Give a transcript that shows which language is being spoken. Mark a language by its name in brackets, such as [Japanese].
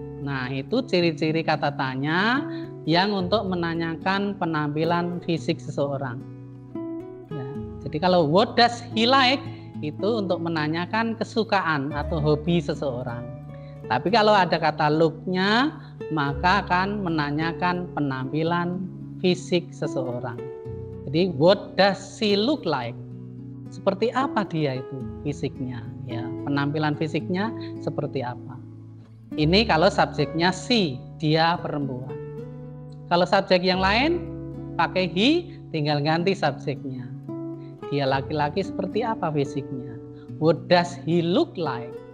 [Indonesian] Nah, itu ciri-ciri kata tanya yang untuk menanyakan penampilan fisik seseorang. Ya, jadi kalau [English] what does he like, [Indonesian] itu untuk menanyakan kesukaan atau hobi seseorang. Tapi kalau ada kata look-nya, maka akan menanyakan penampilan fisik seseorang. [English] Jadi what does she look like? [Indonesian] Seperti apa dia itu fisiknya, ya, penampilan fisiknya seperti apa. Ini kalau subjeknya she. dia perempuan. Kalau subjek yang lain pakai he, tinggal ganti subjeknya. Dia laki-laki seperti apa fisiknya? [English] What does he look like?